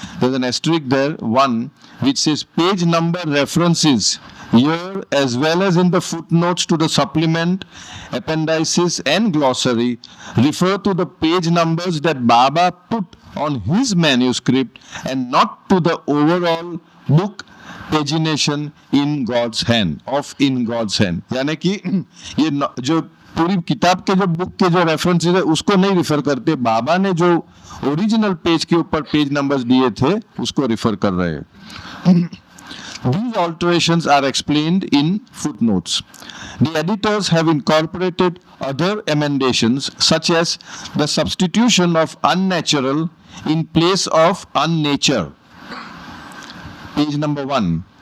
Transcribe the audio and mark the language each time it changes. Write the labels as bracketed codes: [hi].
[en] There's an asterisk there, 1, which says page number references here as well as in the footnotes to the supplement, appendices and glossary refer to the page numbers that Baba put on his manuscript and not to the overall book pagination in God's hand, of in God's hand. [hi] यानी कि ये जो पूरी किताब के जो book के जो रेफरेंसेस है उसको नहीं रिफर करते, बाबा ने जो ओरिजिनल पेज के ऊपर पेज नंबर्स दिए थे उसको रिफर कर रहे हैं. [en] These alterations are explained in footnotes. The editors have incorporated other emendations such as the substitution of unnatural in place of unnature. Page number 1.